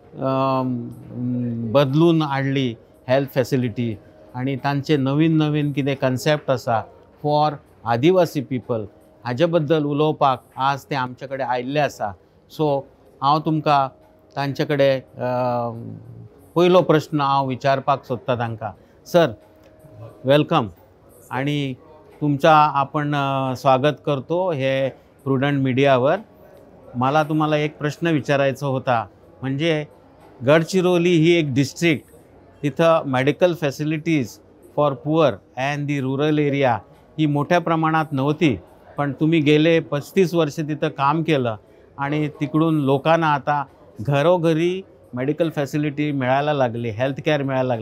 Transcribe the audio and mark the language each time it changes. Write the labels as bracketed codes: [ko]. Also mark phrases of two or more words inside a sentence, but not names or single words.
[kok] बदलून हाडली [en] health facility [kok] आणि तांचे नवीन नवीन कितें कन्सेप्ट आसा [en] for Adivasi people [kok] हाजे बद्दल उलोवपाक आज ते आमचे कडेन आयिल्ले आसा। सो हांव तुमकां तांचे कडेन पयलो प्रश्न हांव विचारपाक सोदता तांकां। [en] sir welcome [mr] आणि तुमचा आपण स्वागत करतो हे प्रुडंट मीडियावर। मला तुम्हाला एक प्रश्न विचारायचा होता, म्हणजे गडचिरोली ही एक डिस्ट्रिक्ट, तिथं [en] medical facilities for poor and the rural area [mr] ही मोठ्या प्रमाणात नव्हती, पण तुम्ही गेले 35 वर्ष तिथं काम केलं आणि तिकडून लोकांना आता घरोघरी [en] medical facility [mr] मिळायला लागली, [en] health care [mr] मिळायला लागले।